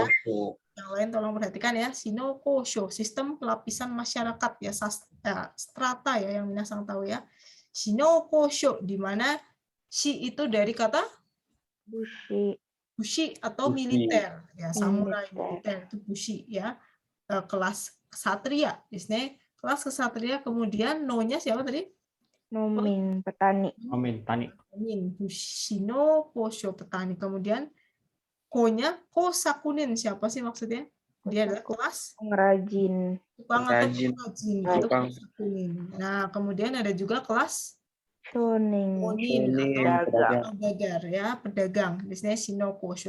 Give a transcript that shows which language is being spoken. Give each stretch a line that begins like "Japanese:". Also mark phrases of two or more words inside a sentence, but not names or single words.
Indonesian: Yang lain tolong perhatikan, ya, Shinokosho, sistem pelapisan masyarakat, ya, strata, ya, yang minasang tahu, ya. Shinokosho, di mana shi itu dari kata bushi atau militer, ya, samurai militer itu bushi, ya. Kelas ksatria, Disney, kelas ksatria. Kemudian no-nya siapa tadi? Nomin, petani. Nomin, tani. Bushino Kosho, petani. Kemudian ko-nya kosakunin, siapa sih maksudnya? Dia adalah kelas pengrajin. tukang atau pengrajin, itu kosakunin. Nah, kemudian ada juga kelas Shonin atau pedagang, ya, pedagang. Disney Shinokosho.